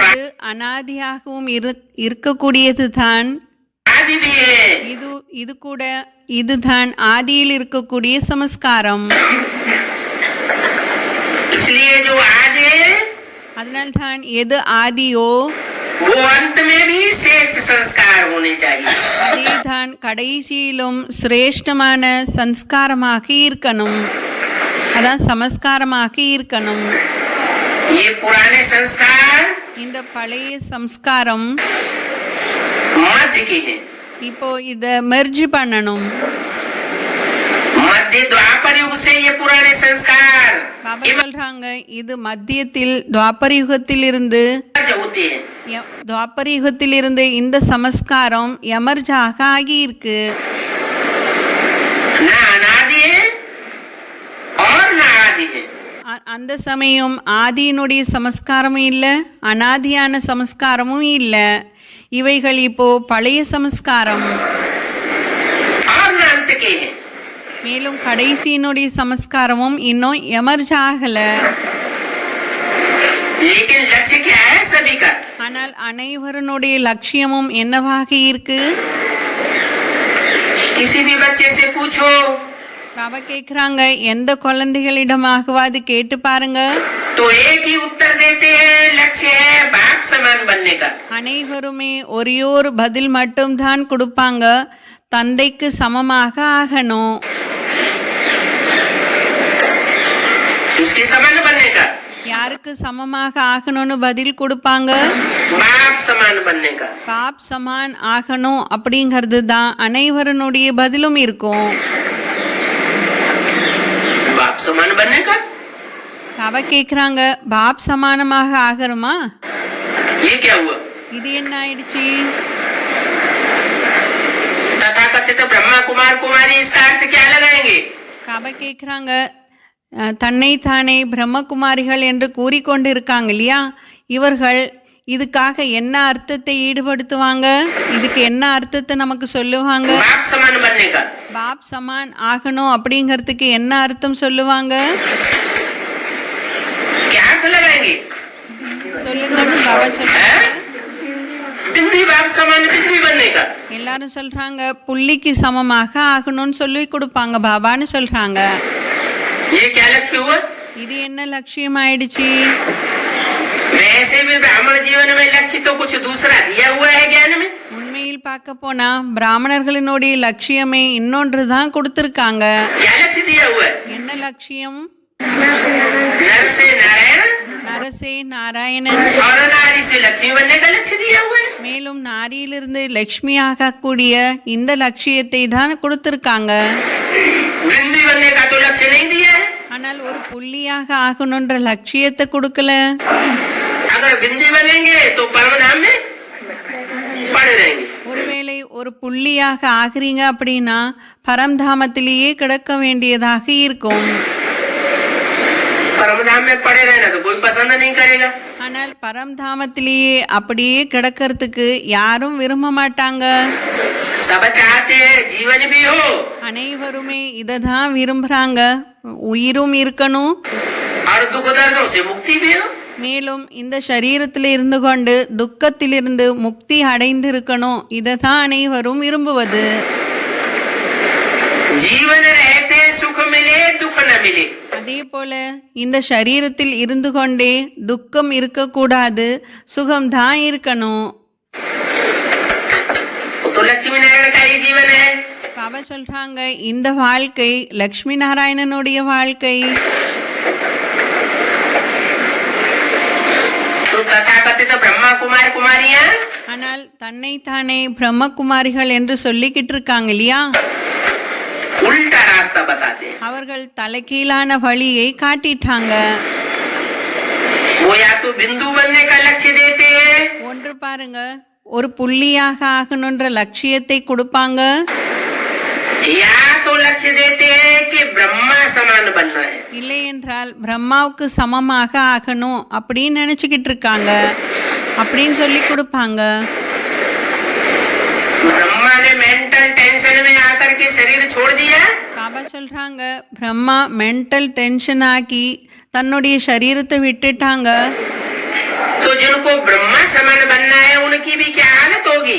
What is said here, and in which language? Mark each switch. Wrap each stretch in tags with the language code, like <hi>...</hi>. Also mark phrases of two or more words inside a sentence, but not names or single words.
<ta>இது அனாதியாகவும் இருக்கக்கூடியது தான்.</ta> <hi>आदि भी है।</hi> <ta>இது கூட இதுதான் ஆதியில் இருக்கக்கூடிய சமஸ்காரம்.</ta> <hi>इसलिए जो आदि है</hi> <ta>அதனால்தான் எது ஆதியோ</ta> <hi>वो अंत में भी श्रेष्ठ संस्कार होने चाहिए।</hi> <ta>அதேதான் கடைசியிலும் சிரேஷ்டமான சம்ஸ்காரமாக இருக்கணும், அதான் சமஸ்காரமாக இருக்கணும்.</ta> <hi>ये पुराने संस्कार</hi> <ta>இந்த பழைய சம்ஸ்காரம்</ta> <hi>मध्य के हैं।</hi> <ta>இப்போ இத மெர்ஜ் பண்ணணும்.</ta> <hi>मध्य द्वापर युग से ये पुराने संस्कार</hi> <ta>பாபா சொல்றாங்க இது மத்தியத்தில் துவாபர யுகத்தில் இருந்து</ta> <hi>होते हैं।</hi> <ta>துவாபர யுகத்தில் இருந்து இந்த சமஸ்காரம் எமர்ஜாக ஆகி இருக்கு.</ta> <hi>ना अनादि है और ना आदि है।</hi> <ta>அந்த சமயம் ஆதியினுடைய சமஸ்காரமும் இல்லை, அனாதியான சமஸ்காரமும் இல்லை. இவைகள் இப்போ பழைய சமஸ்காரம்.</ta> <hi>और ना अंत के हैं।</hi> <ta>மேலும் கடைசியினுடைய சமஸ்காரமும் இன்னும் எமர்ஜ் ஆகல.</ta> <hi>लेकिन लक्ष्य क्या है सभी का?</hi> <ta>ஆனால் அனைவருடைய லட்சியமும் என்னவாக இருக்கு?</ta> <hi>किसी भी बच्चे से पूछो</hi> <ta>பாபா கேட்குறாங்க எந்த குழந்தைகளிடமாகவாது கேட்டு பாருங்க,</ta> <hi>तो एक ही उत्तर देते हैं, लक्ष्य है बाप समान बनने का।</hi> <ta>அனைவருமே ஒரே ஒரு பதில் மட்டும்தான் கொடுப்பாங்க, தந்தைக்கு சமமாக ஆகணும்.</ta> <hi>किसके समान बनने का?</hi> <ta>யாருக்கு சமமாக ஆகணும்னு பதில் கொடுப்பாங்க?</ta> <hi>बाप समान बनने का। बाप समान</hi> <ta>ஆகணும் அப்படிங்கிறது தான் அனைவருடைய பதிலும் இருக்கும்.</ta> <hi>बाप समान बनने का</hi> <ta>பாபா கேட்குறாங்க பாப் சமானமாக ஆகணுமா?</ta> <hi>ये क्या हुआ?</hi> <ta>இது என்ன ஆயிடுச்சு?</ta> <hi>तथाकथित ब्रह्मा कुमार कुमारी इसका अर्थ क्या लगाएंगे?</hi> <ta>பாபா கேட்குறாங்க தன்னைத்தானே பிரம்மகுமாரிகள் என்று கூறிக்கொண்டு இருக்காங்க இல்லையா, இவர்கள் இதுக்காக என்ன அர்த்தத்தை ஈடுபடுத்துவாங்க? இதுக்கு என்ன அர்த்தத்தை நமக்கு சொல்லுவாங்க?</ta> <hi>बाप समान बनने का बाप समान</hi> <ta>ஆகணும் அப்படிங்கிறதுக்கு என்ன அர்த்தம் சொல்லுவாங்க?</ta> <hi>क्या अर्थ लगाएंगे?</hi> <ta>சொல்லுங்கன்னு பாபா சொல்றாங்க.</ta> <hi>बिंदी बाप समान बिंदी बनने का।</hi> <ta>எல்லாரும் சொல்றாங்க புள்ளிக்கு சமமாக ஆகணும்னு சொல்லி கொடுப்பாங்க பாபான்னு சொல்றாங்க.</ta> <hi>ये क्या लक्ष्य हुआ?</hi> <ta>இது என்ன லட்சியம் ஆயிடுச்சு?</ta> <hi>वैसे भी ब्राह्मण जीवन में लक्ष्य तो कुछ दूसरा दिया हुआ है ज्ञान में।</hi> <ta>உண்மையில் பார்க்க போனா பிராமணர்களினுடைய லட்சியமே இன்னொன்று தான் கொடுத்திருக்காங்க.</ta> <hi>क्या लक्ष्य दिया हुआ है?</hi> <ta>என்ன லட்சியம்?</ta> <hi>नर से नारायण</hi> <ta>நரசே நாராயணன்,</ta> <hi>और नारी से लक्ष्मी बनने का लक्ष्य दिया हुआ है।</hi> <ta>மேலும் நாரியிலிருந்து லக்ஷ்மி ஆகக்கூடிய இந்த லட்சியத்தை தான் கொடுத்திருக்காங்க.</ta> <hi>बिंदी बनने का तो लक्ष्य नहीं दिया है।</hi> <ta>ஆனால் ஒரு புள்ளியாக ஆகணுன்ற லட்சியத்தை கொடுக்கல.</ta> <hi>अगर बिंदी बनेंगे तो परमधाम में पड़े रहेंगे।</hi> <ta>ஒருவேளை ஒரு புள்ளியாக ஆகிறீங்க அப்படின்னா பரம்தாமத்திலேயே கிடக்க வேண்டியதாக இருக்கும்.</ta> <hi>परमधाम में पड़े रहना तो कोई पसंद नहीं करेगा।</hi> <ta>ஆனால் பரம்தாமத்திலேயே அப்படியே கிடக்கிறதுக்கு யாரும் விரும்ப மாட்டாங்க.</ta> <hi>सब चाहते हैं जीवन भी हो</hi> <ta>அனைவருமே இதை தான் விரும்புறாங்க, உயிரும் இருக்கணும்,</ta> <hi>और दुख दर्दों से मुक्ति भी हो।</hi> <ta>மேலும் இந்த சரீரத்தில் இருந்து கொண்டு துக்கத்திலிருந்து முக்தி அடைந்திருக்கணும். இதை தான் அனைவரும் விரும்புவது.</ta> <hi>जीवन रहते सुख मिले दुख न मिले।</hi> <ta>அதே போல இந்த சரீரத்தில் இருந்து கொண்டே துக்கம் இருக்கக்கூடாது, சுகம்தான் இருக்கணும்.</ta> <hi>तो लक्ष्मी नारायण का ही जीवन है।</hi> <ta>பாபா சொல்றாங்க இந்த வாழ்க்கை லக்ஷ்மி நாராயணனுடைய வாழ்க்கை.</ta> <hi>तथाकथित ब्रह्मा कुमार कुमारियां</hi> <ta>ஆனால் தன்னைத்தானே பிரம்மகுமாரிகள் என்று சொல்லிக்கிட்டு இருக்காங்க இல்லையா,</ta> <hi>उल्टा रास्ता बताते हैं।</hi> <ta>அவர்கள் தலைகீழான வழியை காட்டிட்டாங்க.</ta> <hi>वो या तो बिंदु बनने का लक्ष्य देते हैं,</hi> <ta>ஒன்று பாருங்க, ஒரு புள்ளியாக ஆகணுன்ற லட்சியத்தை கொடுப்பாங்க,</ta> <hi>या तो लक्ष्य देते हैं कि ब्रह्मा समान बनना है।</hi> <ta>இல்லை என்றால் பிரம்மாவுக்கு சமமாக ஆகணும் அப்படின்னு நினைச்சுக்கிட்டு இருக்காங்க, அப்படின்னு சொல்லி கொடுப்பாங்க.</ta> <hi>ब्रह्मा ने</hi> <en>mental tension</en> <hi>में आकर के शरीर छोड़ दिया,</hi> <ta>பாபா சொல்றாங்க பிரம்மா</ta> <en>mental tension</en> <ta>ஆக்கி தன்னுடைய சரீரத்தை விட்டுட்டாங்க.</ta> <hi>तो जिनको ब्रह्मा समान बनना है उनकी भी क्या हालत होगी।</hi>